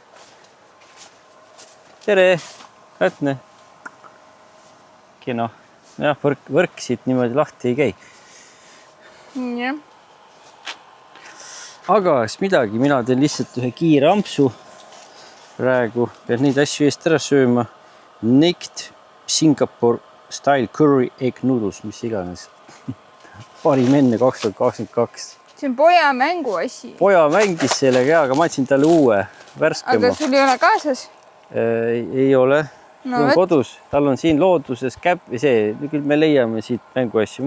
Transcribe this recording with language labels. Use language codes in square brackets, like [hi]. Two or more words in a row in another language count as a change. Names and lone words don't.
[et] Tere, Kätne. Kena. Jah, võrk siit niimoodi lahti ei käi. Jah. Aga midagi, mina teen lihtsalt ühe kiire ampsu praegu, pead neid asju eest ära sööma. [en] Naked Singapore style curry egg noodles, [et] mis iganes. Parim enne 2022. See on poja mängu asi. Poja mängis sellega, aga ma andsin talle uue värskema. Aga sul ei ole kaasas? Ei ole. No, on kodus. Tal on siin looduses see, küll me leiame siit mänguasju.